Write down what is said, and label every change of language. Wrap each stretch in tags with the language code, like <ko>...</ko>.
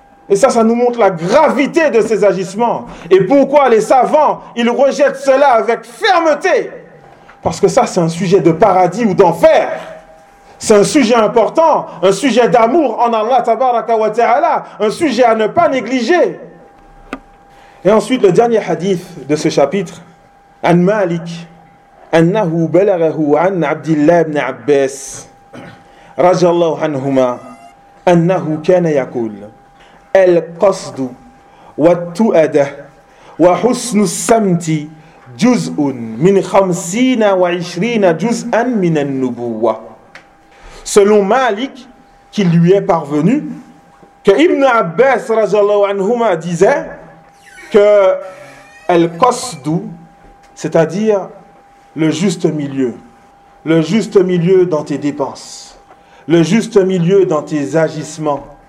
<fr>Et ça nous montre la gravité de ces agissements. Et pourquoi les savants, ils rejettent cela avec fermeté? Parce que ça, c'est un sujet de paradis ou d'enfer. C'est un sujet important, un sujet d'amour en Allah, tabaraka wa ta'ala, un sujet à ne pas négliger. Et ensuite, le dernier hadith de ce chapitre,</fr> <ar>عن مالك أنه بلغه عن عبد الله بن عباس رضي الله عنهما أنه كان يقول القصد والتؤدة وحسن السمت جزء من خمسين وعشرين جزءا من النبوة.</ar> <fr>Selon Malik, qui lui est parvenu, que Ibn Abbas رضي الله عنهما disait que القصد, c'est-à-dire le juste milieu. Le juste milieu dans tes dépenses. Le juste milieu dans tes agissements.</fr>